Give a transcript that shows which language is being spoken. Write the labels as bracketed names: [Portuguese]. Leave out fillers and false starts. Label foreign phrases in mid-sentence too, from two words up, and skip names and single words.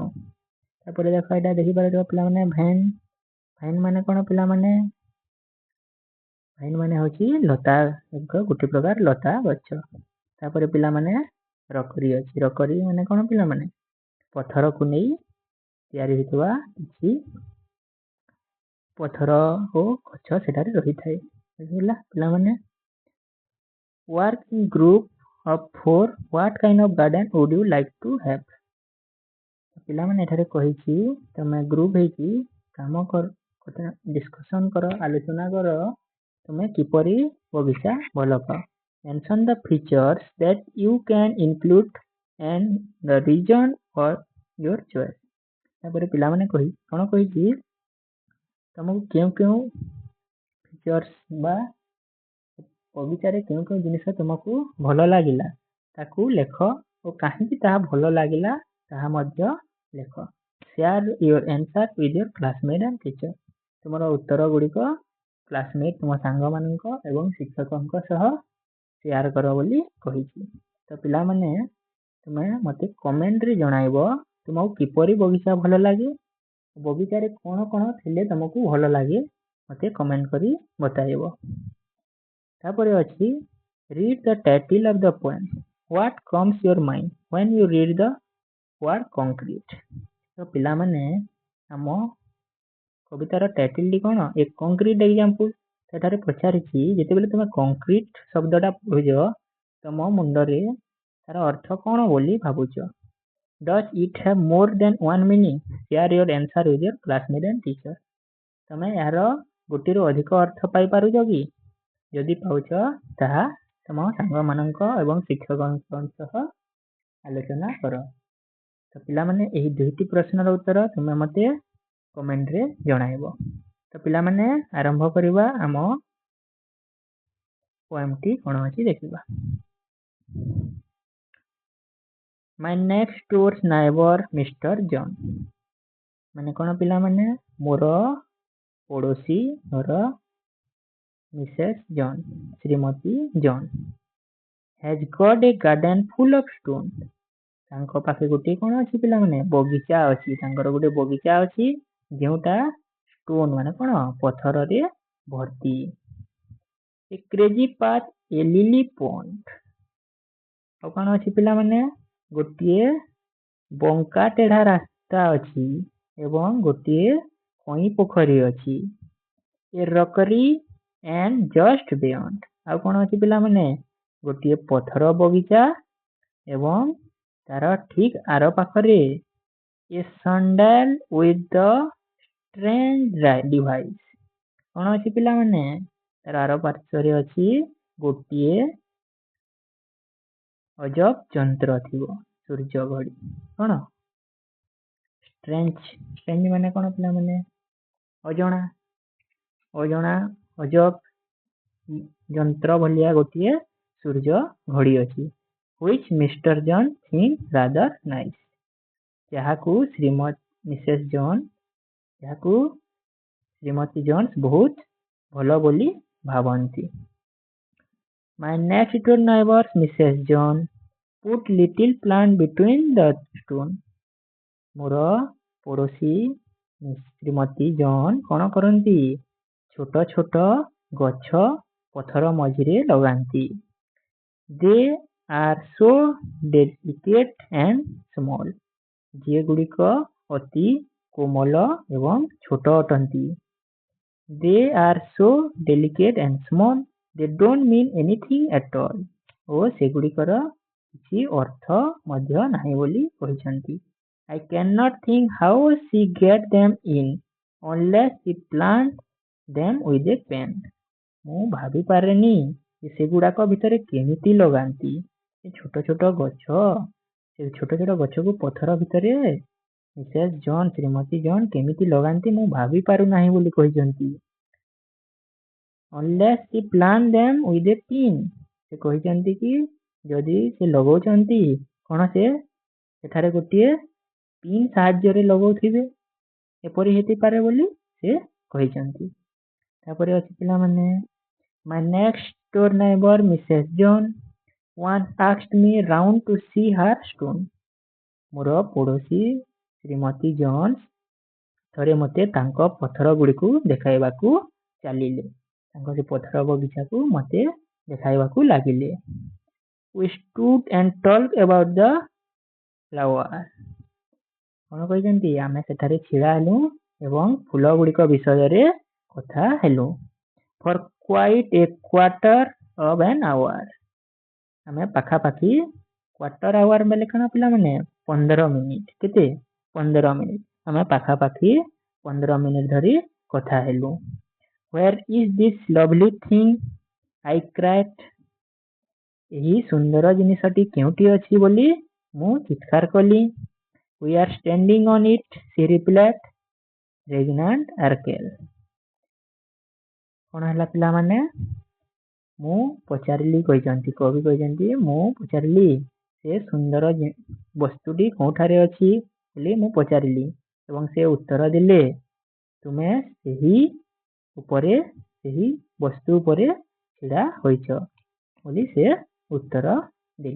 [Odia] ତାପରେ ଦେଖ ଏଇଟା ଦେଖିପାରୁଥିବ ପିଲାମାନେ ଭେନ୍, ଭେନ୍ ମାନେ କ'ଣ ପିଲାମାନେ, ଭେନ୍ ମାନେ ହେଉଛି ଲତା, ଗୋଟେ ପ୍ରକାର ଲତା ଗଛ। ତାପରେ ପିଲାମାନେ ରକରି ଅଛି, ରକରି ମାନେ କ'ଣ ପିଲାମାନେ, ପଥରକୁ ନେଇ ତିଆରି ହୋଇଥିବା କିଛି ପଥର ଓ ଗଛ ସେଠାରେ ରହିଥାଏ। ବୁଝିଲା ପିଲାମାନେ। [English] Work in group of 4, what kind of garden would you like to have? [Odia] ପିଲାମାନେ ଏଠାରେ କହିଛି ତମେ ଗ୍ରୁପ ହେଇକି କାମ କର, ଡିସ୍କସନ କର, ଆଲୋଚନା କର, ତୁମେ କିପରି ବଗିଚା ଭଲ ପାଅ। [English] Mention the features that you can include and the reason for your choice. [Odia] ତାପରେ ପିଲାମାନେ କ'ଣ କହିଛି, ତମକୁ କେଉଁ କେଉଁ ଫିଚର୍ସ ବା ବଗିଚାରେ କେଉଁ କେଉଁ ଜିନିଷ ତୁମକୁ ଭଲ ଲାଗିଲା ତାକୁ ଲେଖ ଓ କାହିଁକି ତାହା ଭଲ ଲାଗିଲା ତାହା ମଧ୍ୟ ଲେଖ। [English] Share your answer with your classmate and teacher. [Odia] ତୁମର ଉତ୍ତର ଗୁଡ଼ିକ କ୍ଲାସମେଟ୍, ତୁମ ସାଙ୍ଗମାନଙ୍କ ଏବଂ ଶିକ୍ଷକଙ୍କ ସହ ସେୟାର କର ବୋଲି କହିଛି। ତ ପିଲାମାନେ ତୁମେ ମୋତେ କମେଣ୍ଟରେ ଜଣାଇବ ତୁମକୁ କିପରି ବଗିଚା ଭଲ ଲାଗେ, ବଗିଚାରେ କ'ଣ କ'ଣ ଥିଲେ ତୁମକୁ ଭଲ ଲାଗେ, ମୋତେ କମେଣ୍ଟ କରି ବତାଇବ। ତାପରେ ଅଛି [English] read the title of the poem. What comes your mind when you read the word concrete? [Odia] ତ ପିଲାମାନେ ଆମ କବିତାର ଟାଇଟଲଟି କ'ଣ, [English] a concrete example. [Odia] ସେଠାରେ ପଚାରିଛି ଯେତେବେଳେ ତୁମେ କଂକ୍ରିଟ ଶବ୍ଦଟା ପଢ଼ୁଛ ତମ ମୁଣ୍ଡରେ ତାର ଅର୍ଥ କ'ଣ ବୋଲି ଭାବୁଛ। [English] Does it have more than one meaning? Share your answer with your classmate and teacher. [Odia] ତମେ ଏହାର ଗୋଟିଏରୁ ଅଧିକ ଅର୍ଥ ପାଇପାରୁଛ କି? ଯଦି ପାଉଛ ତାହା ତମ ସାଙ୍ଗମାନଙ୍କ ଏବଂ ଶିକ୍ଷକଙ୍କ ସହ ଆଲୋଚନା କର। ତ ପିଲାମାନେ ଏହି ଦୁଇଟି ପ୍ରଶ୍ନର ଉତ୍ତର ତୁମେ ମୋତେ କମେଣ୍ଟରେ ଜଣାଇବ। ତ ପିଲାମାନେ ଆରମ୍ଭ କରିବା ଆମ ପୋଏମଟି କ'ଣ ଅଛି ଦେଖିବା। [English] My next door neighbor Mr. John, [Odia] ମାନେ କ'ଣ ପିଲାମାନେ, ମୋର ପଡ଼ୋଶୀ ଘର ମିସେସ୍ ଜନ୍, ଶ୍ରୀମତୀ ଜନ୍, [English] has got a garden full of stone. [Odia] ତାଙ୍କ ପାଖେ ଗୋଟିଏ କ'ଣ ଅଛି ପିଲାମାନେ, ବଗିଚା ଅଛି। ତାଙ୍କର ଗୋଟେ ବଗିଚା ଅଛି ଯେଉଁଟା ଷ୍ଟୋନ୍ ମାନେ କ'ଣ, ପଥରରେ ଭର୍ତ୍ତି। [English] A crazy path, a lily pond. [Odia] ଆଉ କ'ଣ ଅଛି ପିଲାମାନେ, ଗୋଟିଏ ବଙ୍କା ତେଢ଼ା ରାସ୍ତା ଅଛି ଏବଂ ଗୋଟିଏ କଇଁ ପୋଖରୀ ଅଛି। [English] A rockery and just beyond. [Odia] ଆଉ କ'ଣ ଅଛି ପିଲାମାନେ, ଗୋଟିଏ ପଥର ବଗିଚା ଏବଂ ତାର ଠିକ୍ ଆର ପାଖରେ [English] a sandal with the strange device. [Odia] କ'ଣ ଅଛି ପିଲାମାନେ, ତାର ଆର ପାର୍ଶ୍ୱରେ ଅଛି ଗୋଟିଏ ଅଜବ ଯନ୍ତ୍ର ଥିବ, ସୂର୍ଯ୍ୟ ଘଡ଼ି। କ'ଣ ଷ୍ଟ୍ରେଞ୍ଜ, ଷ୍ଟ୍ରେଞ୍ଜ ମାନେ କ'ଣ ପିଲାମାନେ, ଅଜଣା, ଅଜଣା ଅଜବ ଯନ୍ତ୍ର ଭଳିଆ ଗୋଟିଏ ସୂର୍ଯ୍ୟ ଘଡ଼ି ଅଛି। [English] Which Mr. John thinks rather nice. [Odia] ଯାହାକୁ ମିସେସ୍ ଜନ୍, ଯାହାକୁ ଶ୍ରୀମତୀ ଜନ୍ସ ବହୁତ ଭଲ ବୋଲି ଭାବନ୍ତି। [English] My next door neighbor Mrs. John put little plant between the stone. [Odia] ମୋର ପଡ଼ୋଶୀ ଶ୍ରୀମତୀ ଜନ୍ କ'ଣ କରନ୍ତି, ଛୋଟ ଛୋଟ ଗଛ ପଥର ମଝିରେ ଲଗାନ୍ତି। [English] They are so delicate and small. [Odia] ଯେଗୁଡ଼ିକ ଅତି କୋମଳ ଏବଂ ଛୋଟ ଅଟନ୍ତି। [English] They are so delicate and small. They don't mean anything at all. [Odia] ଓ ସେଗୁଡ଼ିକର କିଛି ଅର୍ଥ ମଧ୍ୟ ନାହିଁ ବୋଲି କହିଛନ୍ତି। [English] I cannot think how she get them in unless she plant them with a pen. [Odia] ମୁଁ ଭାବି ପାରେନି ଯେ ସେଗୁଡ଼ାକ ଭିତରେ କେମିତି ଲଗାନ୍ତି। ସେ ଛୋଟ ଛୋଟ ଗଛ, ସେ ଛୋଟ ଛୋଟ ଗଛକୁ ପଥର ଭିତରେ ମିସେସ୍ ଜନ୍, ଶ୍ରୀମତୀ ଜନ୍ କେମିତି ଲଗାନ୍ତି ମୁଁ ଭାବି ପାରୁନାହିଁ ବୋଲି କହିଛନ୍ତି। [English] unless he plant them with a pin. [Odia] ସେ କହିଛନ୍ତି କି ଯଦି ସେ ଲଗାଉଛନ୍ତି କ'ଣ ସେ ସେଠାରେ ଗୋଟିଏ ପିନ୍ ସାହାଯ୍ୟରେ ଲଗାଉଥିବେ, ଏପରି ହେଇପାରେ ବୋଲି ସେ କହିଛନ୍ତି। ତାପରେ ଅଛି ପିଲାମାନେ, [English] my next door neighbor Mrs. John once asked me round to see her stone. [Odia] ମୋର ପଡ଼ୋଶୀ ଶ୍ରୀମତୀ ଜନ୍ ଥରେ ମୋତେ ତାଙ୍କ ପଥର ଗୁଡ଼ିକୁ ଦେଖାଇବାକୁ ଚାଲିଲେ। ତାଙ୍କ ସେ ପଥର ବଗିଚାକୁ ମୋତେ ଦେଖାଇବାକୁ ଲାଗିଲେ। [English] We stood and talked about the flower. [Odia] କ'ଣ କହିଛନ୍ତି? ଆମେ ସେଠାରେ ଛିଡ଼ା ହେଲୁ ଏବଂ ଫୁଲ ଗୁଡ଼ିକ ବିଷୟରେ କଥା ହେଲୁ। [English] For quite a quarter of an hour. [Odia] ଆମେ ପାଖାପାଖି [English] quarter hour [Odia] ବେଲେ କ'ଣ ପିଲାମାନେ 15 ମିନିଟ୍। କେତେ? 15 ମିନିଟ୍। ଆମେ ପାଖାପାଖି 15 ମିନିଟ୍ ଧରି କଥା ହେଲୁ। [English] Where is this lovely thing? I cried. [Odia] ଏହି ସୁନ୍ଦର ଜିନିଷଟି କେଉଁଠି ଅଛି ବୋଲି ମୁଁ ଚିତ୍କାର କଲି। [English] We are standing on it, she replied. Reginald Arkell. [Odia] କ'ଣ ହେଲା ପିଲାମାନେ? ମୁଁ ପଚାରିଲି କହିଛନ୍ତି, କବି କହିଛନ୍ତି ମୁଁ ପଚାରିଲି ସେ ସୁନ୍ଦର ବସ୍ତୁଟି କେଉଁଠାରେ ଅଛି ବୋଲି ମୁଁ ପଚାରିଲି ଏବଂ ସେ ଉତ୍ତର ଦେଲେ ତୁମେ ସେହି ବସ୍ତୁ ଉପରେ ଛିଡ଼ା ହୋଇଛ ବୋଲି ସେ ଉତ୍ତର ଦେଲେ।